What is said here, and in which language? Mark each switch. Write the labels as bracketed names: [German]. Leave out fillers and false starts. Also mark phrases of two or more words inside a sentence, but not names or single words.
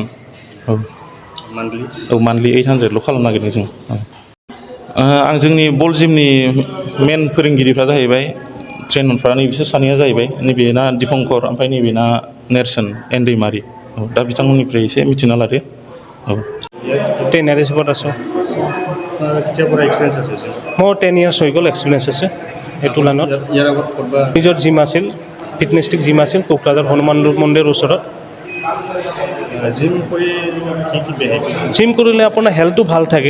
[Bodo] औ मान्थलि 800ल' खालामनो नागिरदों जों। आं जोंनि बल जिमनि मेन फोरोंगिरिफ्रा जाहैबाय ट्रेनरफ्रा नैबिसोर सानैया जाहैबाय, नैबेना दिपंकर ओमफ्राय नैबेना नेरसोन एन दैमारि। औ दा बिथांमोननिफ्राय एसे मिथिना लादो। औ [Assamese] 10 years বোৰত আছোঁ। কেতিয়াৰ পৰা এক্সপিৰিয়েঞ্চ আছে মোৰ 10 years হৈ গ'ল এক্সপিৰিয়েঞ্চ আছে এইটো লাইনত। ইয়াৰ আগত ক'ৰবাত নিজৰ জিম আছিল, ফিটনেষ্টিক জিম আছিল কোকৰাঝাৰ হনুমান মন্দিৰৰ ওচৰত। জিম কৰি কি বেনিফিট? জিম কৰিলে আপোনাৰ হেল্থটো ভাল থাকে।